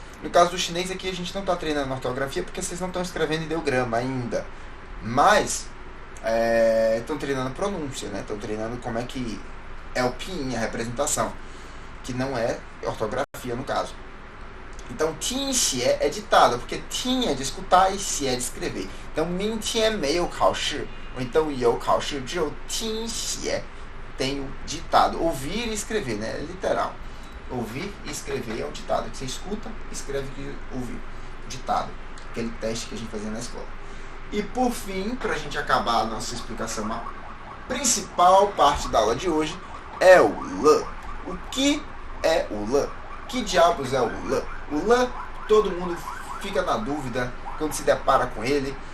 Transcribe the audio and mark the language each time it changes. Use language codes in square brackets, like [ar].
[pt] No caso do chinês aqui a gente não está treinando ortografia porque vocês não estão escrevendo ideograma ainda, mas estão treinando pronúncia, né? Estão treinando como é que é o pinyin, a representação, que não é ortografia no caso. Então, 听写 é ditado, porque 听 é de escutar e 写 é de escrever. Então, [zh] 明天没有考试, [pt] ou então [zh] 有考试, 只有听写, [pt] tem o ditado. Ouvir e escrever, né? É literal. Ouvir e escrever é um ditado que você escuta, escreve e ouvir. Ditado. Aquele teste que a gente fazia na escola. E por fim, para a gente acabar a nossa explicação, a principal parte da aula de hoje é o L. O que é o L? Que diabos é o L? O L, todo mundo fica na dúvida quando se depara com ele.